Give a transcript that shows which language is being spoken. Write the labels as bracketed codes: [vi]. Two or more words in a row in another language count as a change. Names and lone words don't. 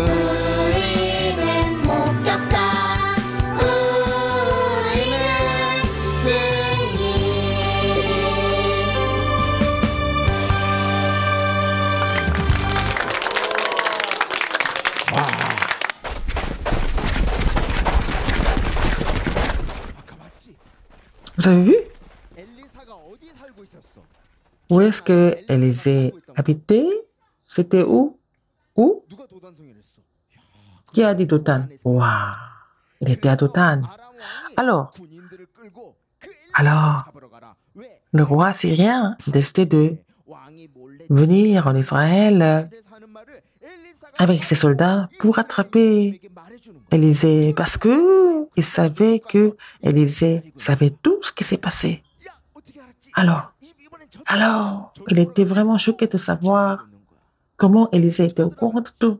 [ko] 우리는 목격자 우리는 증인. 아까 맞지? [fr] Vous avez vu? [ko] 엘리사가 어디 살고 있었어? [fr] Où est-ce que Élisée habitait? C'était où? Où? [ko] 누가 도단성이를 했어? [fr] Qui a dit Dothan? Waouh! Il était à Dothan. [ko] 아람 왕이 [fr] Alors, [ko] 군인들을 끌고 그 [fr] alors, [ko] 잡으러 가라. [fr] le roi syrien décidait de venir en Israël avec ses soldats pour attraper Élisée parce que il savait que Élisée savait tout ce qui s'est passé. Alors, il était vraiment choqué de savoir comment Élisée était au courant de tout.